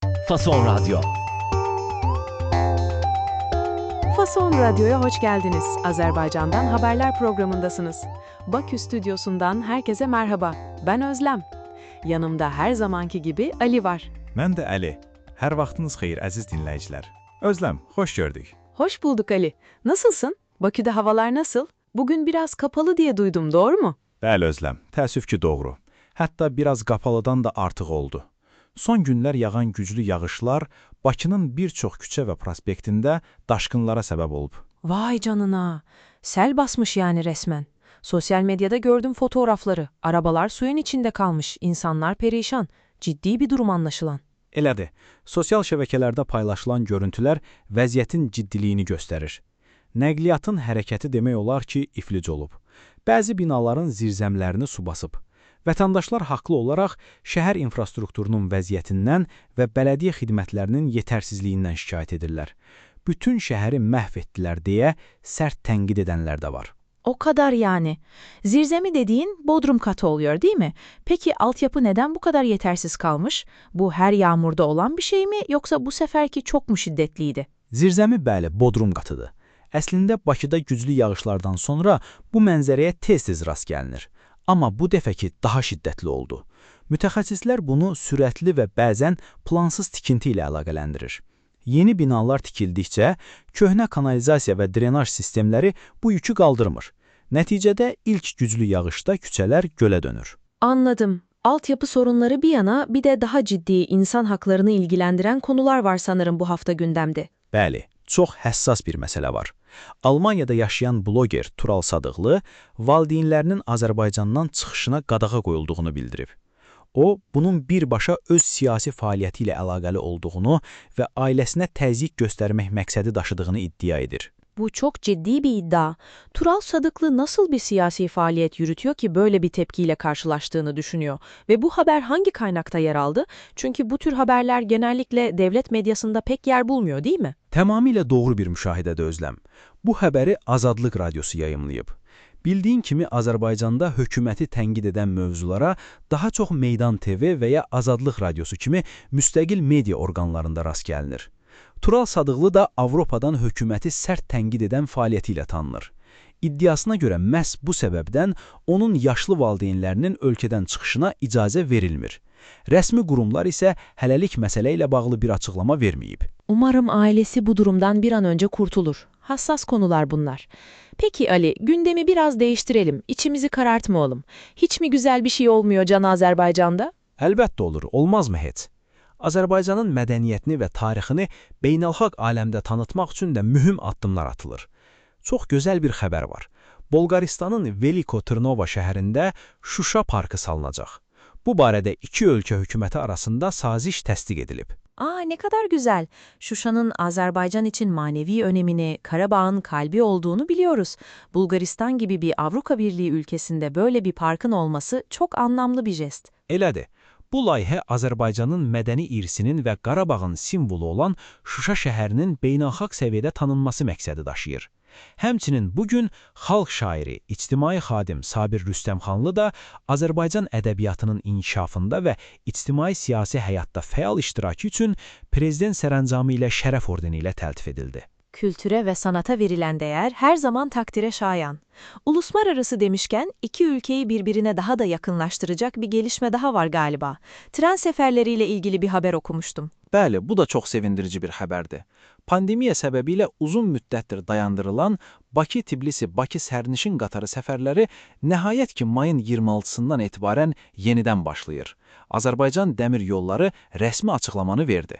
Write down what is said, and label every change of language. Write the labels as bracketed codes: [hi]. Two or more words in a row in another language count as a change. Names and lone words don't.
[tr] Fason Radyo. Fason Radyo'ya hoş geldiniz. Azerbaycan'dan haberler programındasınız. Bakü stüdyosundan herkese merhaba. Ben Özlem. Yanımda her zamanki gibi Ali var. [az] Mən də Əli. Hər vaxtınız xeyir əziz dinləyicilər. [tr] Özlem, hoş gördük. Hoş bulduk Ali. Nasılsın? Bakü'de havalar nasıl? Bugün biraz kapalı diye duydum, doğru mu? [az] Bəli Özlem, təəssüf ki doğru. Hətta biraz qapalıdan da artıq oldu. Son günlər yağan güclü yağışlar Bakının bir çox küçə və prospektində daşqınlara səbəb olub. Vay canına. Sel basmış yani resmen. Sosyal medyada gördüm fotoğrafları. Arabalar suyun içinde kalmış. İnsanlar perişan. Ciddi bir durum anlaşılan. Elədir, sosial şəbəkələrdə paylaşılan görüntülər vəziyyətin ciddiliyini göstərir. Nəqliyyatın hərəkəti demək olar ki, iflic olub. Bəzi binaların zirzəmlərini su basıb. Vətəndaşlar haqlı olaraq şəhər infrastrukturunun vəziyyətindən və bələdiyyə xidmətlərinin yetərsizliyindən şikayət edirlər. Bütün şəhəri məhv etdilər deyə sərt tənqid edənlər də var. [tr] O kadar yani. Zirzemi dediğin bodrum katı oluyor değil mi? Peki altyapı neden bu kadar yetersiz kalmış? Bu her yağmurda olan bir şey mi yoksa bu seferki çok mu şiddetliydi? [az] Zirzəmi bəli, bodrum qatıdır. Əslində Bakıda güclü yağışlardan sonra bu mənzərəyə tez-tez rast gəlinir. Amma bu dəfəki daha şiddətli oldu. Mütəxəssislər bunu sürətli və bəzən plansız tikinti ilə əlaqələndirir. Yeni binalar tikildikcə köhnə kanalizasiya və drenaj sistemləri bu yükü qaldırmır. Nəticədə ilk güclü yağışda küçələr gölə dönür. [tr] Anladım. Altyapı sorunları bir yana bir de daha ciddi insan haklarını ilgilendiren konular var sanırım bu hafta gündemde. [az] Bəli, çox həssas bir məsələ var. Almaniyada yaşayan bloger Tural Sadıqlı valideynlərinin Azərbaycandan çıxışına qadağa qoyulduğunu bildirib. O, bunun birbaşa öz siyasi fəaliyyəti ilə əlaqəli olduğunu və ailəsinə təzyiq göstərmək məqsədi daşıdığını iddia edir. [tr] Bu çok ciddi bir iddia. Tural Sadıklı nasıl bir siyasi faaliyet yürütüyor ki böyle bir tepkiyle karşılaştığını düşünüyor? Ve bu haber hangi kaynakta yer aldı? Çünkü bu tür haberler genellikle devlet medyasında pek yer bulmuyor, değil mi? [az] Tamamilə doğru bir müşahidədir Özlem. Bu xəbəri Azadlıq Radiosu yayımlayıb. Bildiyin kimi Azərbaycanda hökuməti tənqid edən mövzulara daha çox Meydan TV və ya Azadlıq Radiosu kimi müstəqil media orqanlarında rast gəlinir. Tural Sadıqlı da Avropadan hökuməti sərt tənqid edən fəaliyyəti ilə tanınır. İddiasına görə məhz bu səbəbdən onun yaşlı valideynlərinin ölkədən çıxışına icazə verilmir. Rəsmi qurumlar isə hələlik məsələ ilə bağlı bir açıqlama verməyib. [tr] Umarım ailesi bu durumdan bir an önce kurtulur. Hassas konular bunlar. Peki Ali, gündemi biraz değiştirelim. İçimizi karartmayalım. Hiç mi güzel bir şey olmuyor canı Azərbaycanda? [az] Əlbəttə olur, olmazmı heç? Azərbaycanın mədəniyyətini və tarixini beynəlxalq aləmdə tanıtmaq üçün də mühüm addımlar atılır. Çox gözəl bir xəbər var. Bolqaristanın Veliko Tırnova şəhərində Şuşa parkı salınacaq. Bu barədə iki ölkə hökuməti arasında saziş təsdiq edilib. [tr] Ne kadar güzel. Şuşa'nın Azerbaycan için manevi önemini, Karabağ'ın kalbi olduğunu biliyoruz. Bulgaristan gibi bir Avrupa Birliği ülkesinde böyle bir parkın olması çok anlamlı bir jest. [az] Elədir. Bu layihə Azərbaycanın mədəni irsinin və Qarabağın simvolu olan Şuşa şəhərinin beynəlxalq səviyyədə tanınması məqsədi daşıyır. Həmçinin bugün xalq şairi, ictimai xadim Sabir Rüstəmxanlı da Azərbaycan ədəbiyyatının inkişafında və ictimai-siyasi həyatda fəal iştirakı üçün prezident sərəncamı ilə şərəf ordeni ilə təltif edildi. [tr] Kültüre ve sanata verilen değer her zaman takdire şayan. Uluslararası demişken iki ülkeyi birbirine daha da yakınlaştıracak bir gelişme daha var galiba. Tren seferleriyle ilgili bir haber okumuştum. [az] Bəli, bu da çox sevindirici bir xəbərdir. Pandemiya səbəbilə uzun müddətdir dayandırılan Bakı-Tbilisi-Bakı sərnişin qatarı səfərləri nəhayət ki mayın 26-sından etibarən yenidən başlayır. Azərbaycan Dəmir Yolları rəsmi açıqlamanı verdi.